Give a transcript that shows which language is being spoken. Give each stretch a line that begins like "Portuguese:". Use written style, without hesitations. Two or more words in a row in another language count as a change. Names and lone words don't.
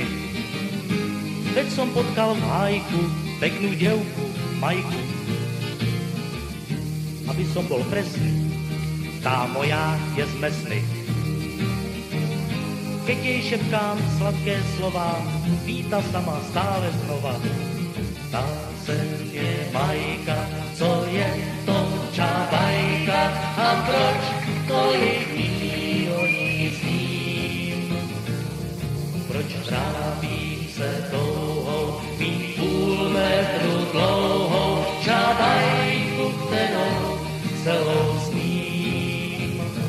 Slovak: Veď som potkal v hájku peknú devku, Majku. Aby som bol presný, tá moja je z Mesny. Keď jej šepkám sladké slova, pýta sa ma stále znova.
Czech: Tá se mě Majka, co je to čabajka a proč tolik dní o ní sním? Proč trápí se touhou mít půl metru dlouhou čabajku, kterou celou sním?